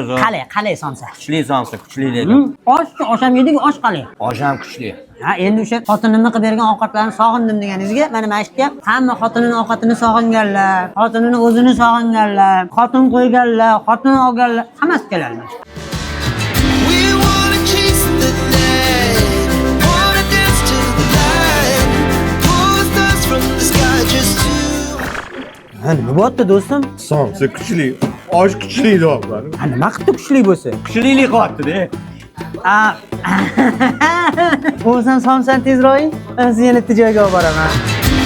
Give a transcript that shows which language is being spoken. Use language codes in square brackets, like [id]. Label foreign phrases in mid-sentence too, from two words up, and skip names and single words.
[uz] Qalay somsa. Kuchli somsa, kuchli lekin. Osham yedik, osh qalay. Osh ham kuchli. Ha, endi o'sha xotinimni qilib bergan ovqatlarni sog'indim deganingizga, mana mashqqa hamma xotinining ovqatini sog'inganlar, xotinini o'zini sog'inganlar, xotin qo'yganlar, xotin olganlar, hammasi keladi. [en] We wanna chase the night, wanna dance to the light, pull the stars from the sky, just two. [uz] Ha, nima bo'pti do'stim? Somsa kuchli, osh kuchli deyaptilar. Ha, nima qildi kuchli bo'lsa? Kuchlilik qilyapti-da. O'zim somsani tezroq, men sizni yana joyga olib boraman.